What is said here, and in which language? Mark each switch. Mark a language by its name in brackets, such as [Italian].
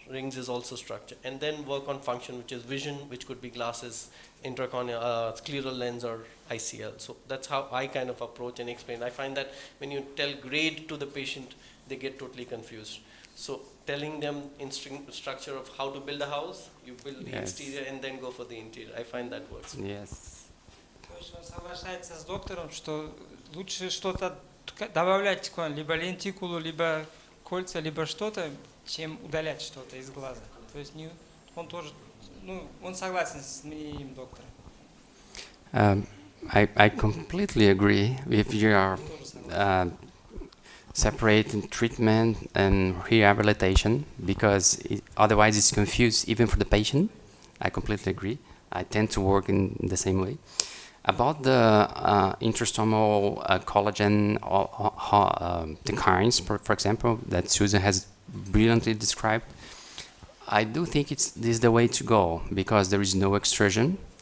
[English] Rings is also structure, and then work on function, which is vision, which could be glasses, intracorneal, scleral lens, or ICL. So that's how I kind of approach and explain. I find that when you tell grade to the patient, they get totally confused. So telling them in structure of how to build a house, you build the exterior and then go for the interior. I find that works. Yes. [Russian] То есть он соглашается с доктором, что лучше что-то добавлять, либо лентикулу, либо кольца, либо что-то, чем удалять что-то из глаза. То есть он тоже, он согласен с мнением доктора. [English] I completely agree with your separating treatment and rehabilitation, because otherwise it's confused even for the patient. I completely agree. I tend to work in the same way. About the intrastomal collagen, the kinds, for example, that Susan has brilliantly described, I do think this is the way to go, because there is no extrusion.